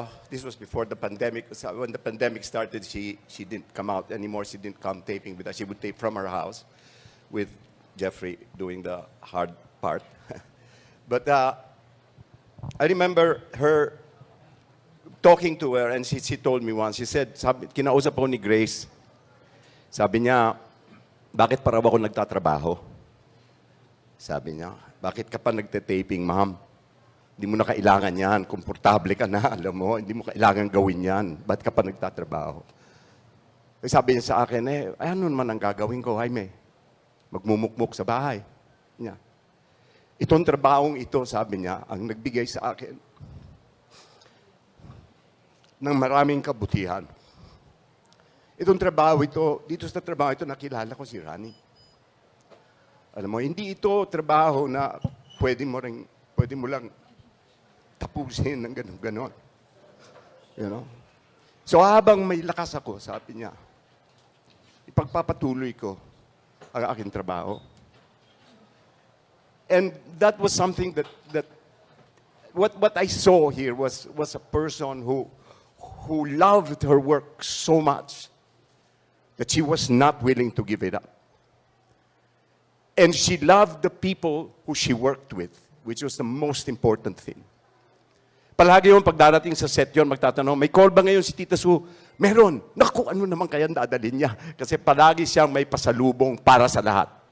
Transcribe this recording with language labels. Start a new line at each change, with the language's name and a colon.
English: This was before the pandemic. When the pandemic started, she didn't come out anymore. She didn't come taping with us. She would tape from her house with Jeffrey doing the hard part. But I remember her talking to her, and she told me once, she said,
Filipino: kinausap ako ni Grace. Sabi niya, bakit para ako nagtatrabaho? Sabi niya, bakit ka pa nagte-taping, ma'am? Hindi mo na kailangan yan. Komportable ka na, alam mo. Hindi mo kailangan gawin yan. Ba't ka pa nagtatrabaho? Sabi niya sa akin, ano naman ang gagawin ko, Jaime? Magmumukmuk sa bahay. Niya. Itong trabahong ito, sabi niya, ang nagbigay sa akin ng maraming kabutihan. Itong trabaho ito, dito sa trabaho ito, nakilala ko si Rani. Alam mo, hindi ito trabaho na pwede mo lang tapusin ng ganon-ganon.
English: You know?
Filipino: So habang may lakas ako, sabi niya, ipagpapatuloy ko ang aking trabaho.
English: And that was something that what I saw here was a person who loved her work so much that she was not willing to give it up. And she loved the people who she worked with, which was the most important thing.
Filipino: Palagi yung pagdarating sa set yon, magtatanong, may call ba ngayon si Tita Su? Meron. Naku, ano naman kaya dadalhin niya? Kasi palagi siyang may pasalubong para sa lahat.